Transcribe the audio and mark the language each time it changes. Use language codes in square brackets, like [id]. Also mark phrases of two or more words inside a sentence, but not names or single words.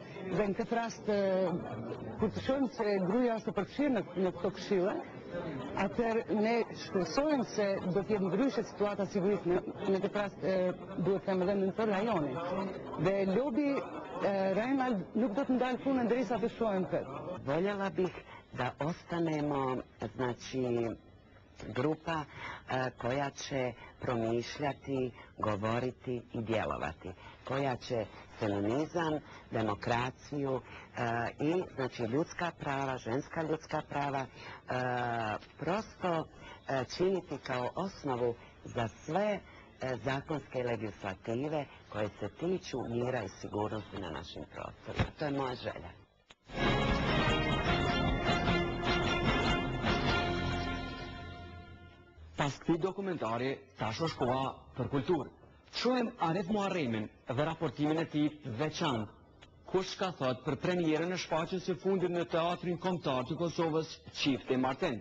[sq] Dhe në këtë rast, kur të shohim se gruaja është përfshirë në këto këshille, atëherë ne shpresojmë se do të jetë ndryshe situata sigurisë në këtë rast duhet them edhe në të rajonin. Dhe lobi rajonal nuk do të ndalë punën derisa të shohim këtë. [hr] Voljela bih da ostanemo, znači, grupa koja će promišljati, govoriti i djelovati, koja će feminizam, demokraciju i znači ljudska prava, ženska ljudska prava prosto činiti kao osnovu za sve zakonske legislative koje se tiču mira i sigurnosti na našim prostorima. To je moja želja. [sq] Pas këtij dokumentari, tash është koha për kulturë. Shohim Anet Muharremin dhe raportimin e tij të veçantë, ku ka thot për premierën e shfaqjes së fundit në Teatrin Kombëtar të Kosovës, Çifte Martin.